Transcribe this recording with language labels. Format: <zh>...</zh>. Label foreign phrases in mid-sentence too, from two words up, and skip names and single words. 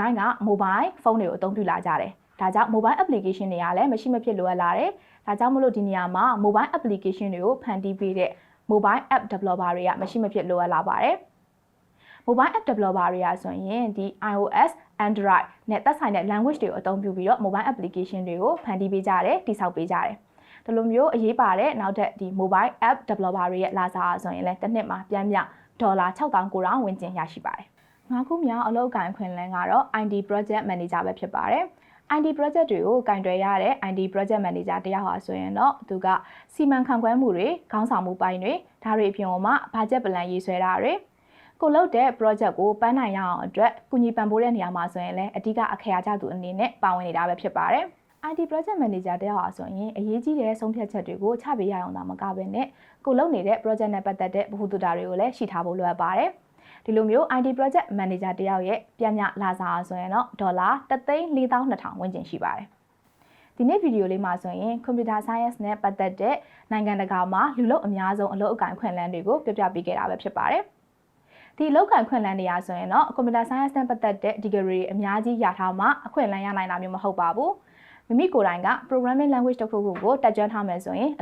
<my>တိုင်းက</my> <en>mobile phone</en> <my>တွေကိုအသုံးပြုလာကြတယ်။ဒါကြောင့်</my> <en>mobile application</en> <my>တွေကလည်းမရှိမဖြစ်လိုအပ်လာတယ်။ဒါကြောင့်မလို့ဒီနေရာမှာ</my> <en>mobile application</en> <my>တွေကိုဖန်တီးပေးတဲ့</my> <en>mobile app developer</en> <my>တွေကမရှိမဖြစ်လိုအပ်လာပါတယ်။</my> <en>mobile app developer</en> <my>တွေကဆိုရင်ဒီ iOS, Android နဲ့သက်ဆိုင်တဲ့ language တွေကိုအသုံးပြုပြီးတော့</my> <en>mobile application</en> <my>တွေကိုဖန်တီးပေးကြတယ်၊တည်ဆောက်ပေးကြတယ်။ဒီလိုမျိုးအရေးပါတဲ့နောက်ထပ်ဒီ</my> <en>mobile app developer</en> <my>တွေရဲ့လာစာ ဆိုရင်လည်းတစ်နှစ်မှာပြန်ပြဒေါ်လာ6,900ဝန်းကျင်ရရှိပါတယ်။၅ခုမြောက်အလုပ်အကိုင်ခွင့်လန်းကတော့</my> <en>IT project manager</en> <my>ပဲဖြစ်ပါတယ်။</my> <en>IT project</en> <my>တွေကိုကင်တွယ်ရတဲ့</my> <en>IT project manager</en> <my>တယောက်ဟာဆိုရင်တော့သူကစီမံခန့်ခွဲမှုတွေခေါင်းဆောင်မှုပိုင်းတွေဒါတွေအပြင်မှာ</my> <en>budget plan</en> <my>ရေးဆွဲတာတွေကိုလုပ်တဲ့ project ကိုပန်းနိုင်ရအောင်အတွက်ကုညီပံ့ပိုးတဲ့နေရာမှာဆိုရင်လည်းအဓိက အခရာကျသူအနေနဲ့ပါဝင်နေတာပဲဖြစ်ပါတယ်။</my> <en>IT project manager</en> <my>တယောက်ဟာဆိုရင်အရေးကြီးတဲ့ဆုံးဖြတ်ချက်တွေကိုချပေးရအောင်တာမကဘဲနဲ့ကိုလုပ်နေတဲ့ project နဲ့ပတ်သက်တဲ့ဗဟုသုတတွေကိုလည်းရှိထားဖို့လိုအပ်ပါတယ်။ဒီလိုမျိုး</my> <en>IT project manager</en> <my>တယောက်ရဲ့ပြန်မြလာစာဆို ရင်တော့ဒေါ်လာ1,42000ဝန်းကျင်ရှိပါတယ်။ဒီနေ့ဗီဒီယိုလေးမှာဆိုရင်</my> <en>computer science</en> <my>နဲ့ပတ်သက်တဲ့နိုင်ငံတကာမှာလူလုပ်အများဆုံးအလုပ်အကိုင်ခွင့်လန်းတွေကိုပြပြပေးခဲ့တာပဲဖြစ်ပါတယ်။ဒီအလုပ်ကိုင်ခွင့်လန်းတွေရာဆိုရင် တော့</my> <en>computer science</en> <my>နဲ့ပတ်သက်တဲ့ degree တွေအများကြီးရထားမှအခွင့်အလန်းရနိုင်တာမျိုးမဟုတ်ပါဘူး။မိမိကိုယ်တိုင်က</my> <en>programming language</en> <my>တစ်ခုခုကိုတက်ကြွထားမယ်ဆိုရင်အ</my>